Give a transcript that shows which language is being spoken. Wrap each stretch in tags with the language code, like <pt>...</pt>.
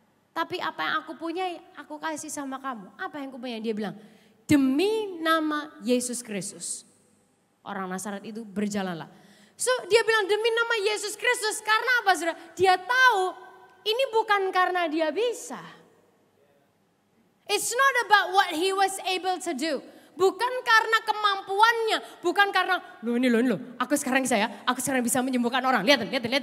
<id>Tapi apa yang aku punya aku kasih sama kamu. Apa yang aku punya? Dia bilang, demi nama Yesus Kristus. Orang Nazaret itu berjalanlah. So dia bilang demi nama Yesus Kristus, karena apa saudara? Dia tahu ini bukan karena dia bisa.</id> <en>It's not about what he was able to do.</en> <id>Bukan karena kemampuannya, bukan karena loh, aku sekarang bisa menyembuhkan orang. Lihatin.</id>